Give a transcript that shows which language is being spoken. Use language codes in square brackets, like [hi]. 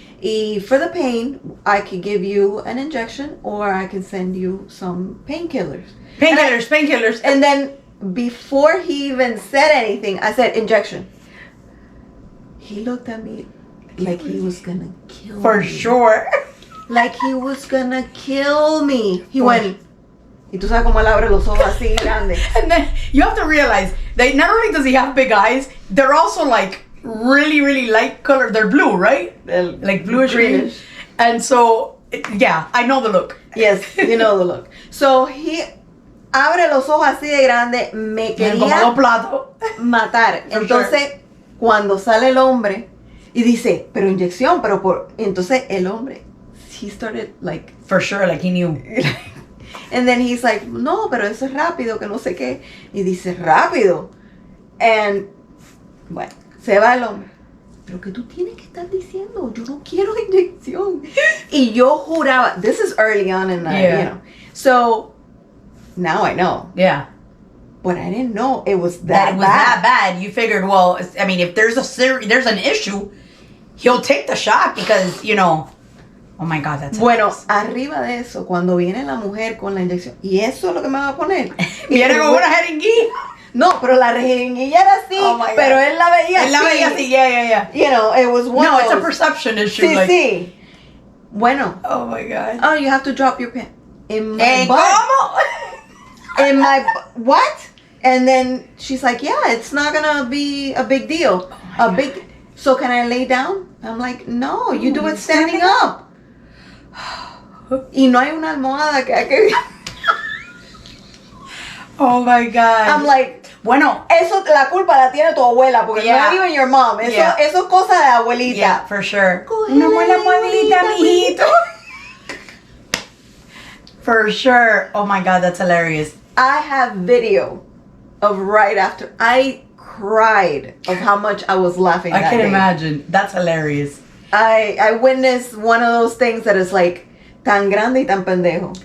[en] Y for the pain, I could give you an injection or I can send you some painkillers. Painkillers. And then before he even said anything, I said, injection. He looked at me like he was gonna kill me. For sure. Like he was gonna kill me. He went, [es] y tú sabes cómo él abre los ojos así grandes. [en] And then you have to realize that not only does he have big eyes, they're also like really, really light color. They're blue, right? Like bluish greenish. And so, yeah, I know the look. Yes, you know the look. So he [es] abre los ojos así de grande, me quería matar. Entonces, cuando sale el hombre, y dice, pero inyección, pero por... Entonces el hombre, [en] he started like... For sure, like he knew. And then he's like, [es] no, pero eso es rápido, que no sé qué. Y dice, rápido. And, bueno, se va el hombre. Pero que tú tienes que estar diciendo, yo no quiero inyección. Y yo juraba, [en] this is early on in the, So, now I know. Yeah. But I didn't know it was that bad. You figured, well, I mean, if there's an issue, he'll take the shot because, oh my God, that's [es] bueno, arriba de eso, cuando viene la mujer con la inyección, y eso es lo que me va a poner. Viene con una jeringuilla. No, pero la jeringuilla era así, pero él la veía así. Él la veía así, yeah. [en] It was one No, of it's those. a perception issue. [es] Sí. Bueno. [en] Oh my God. Oh, you have to drop your pen. In my butt. ¿Cómo? In my what? And then she's like, yeah, it's not gonna be a big deal. So can I lay down? I'm like, no, you do it standing up. [es] Y no hay una almohada que hay que... [en] Oh my God. I'm like, [es] bueno, eso la culpa la tiene tu abuela, porque [en] not even your mom. [es] Eso es cosa de abuelita. [en] Yeah, for sure. [es] Una buena abuelita, mijito. [en] For sure. Oh my God, that's hilarious. I have video of right after. I cried of how much I was laughing I that can day. imagine. That's hilarious. I witnessed one of those things that is like [es] tan grande y tan pendejo.